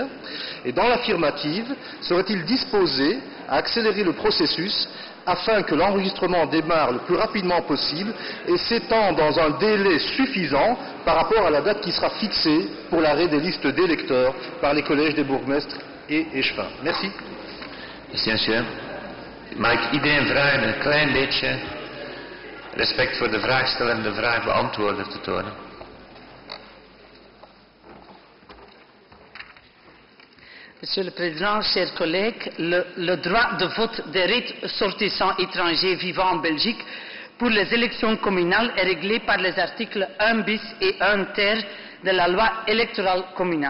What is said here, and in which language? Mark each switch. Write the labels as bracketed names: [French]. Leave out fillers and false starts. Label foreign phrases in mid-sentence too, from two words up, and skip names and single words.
[French] Et dans l'affirmative, serait-il disposé à accélérer le processus afin que l'enregistrement démarre le plus rapidement possible et s'étende dans un délai suffisant par rapport à la date qui sera fixée pour l'arrêt des listes d'électeurs par les collèges des bourgmestres et échevins. Merci. Merci, monsieur. [Dutch] Mag ik iedereen vragen een klein beetje respect voor de vraagsteller en de vraagbeantwoorder te tonen? [French] Monsieur le Président, chers collègues, le droit de vote des ressortissants étrangers vivant en Belgique pour les élections communales est réglé par les articles 1 bis et 1 ter de la loi électorale communale.